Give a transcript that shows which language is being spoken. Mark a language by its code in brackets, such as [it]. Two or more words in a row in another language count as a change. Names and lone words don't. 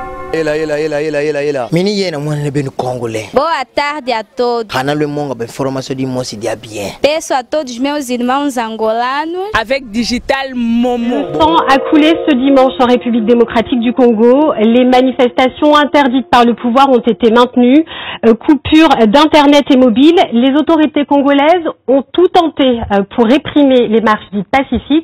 [pt] Boa tarde a todos. Peço a todos meus irmãos angolanos. [fr] Avec Digital Momo. Le sang a coulé ce dimanche en République démocratique du Congo. Les manifestations interdites par le pouvoir ont été maintenues. Coupure d'internet et mobile. Les autorités congolaises ont tout tenté pour réprimer les marches dites pacifiques.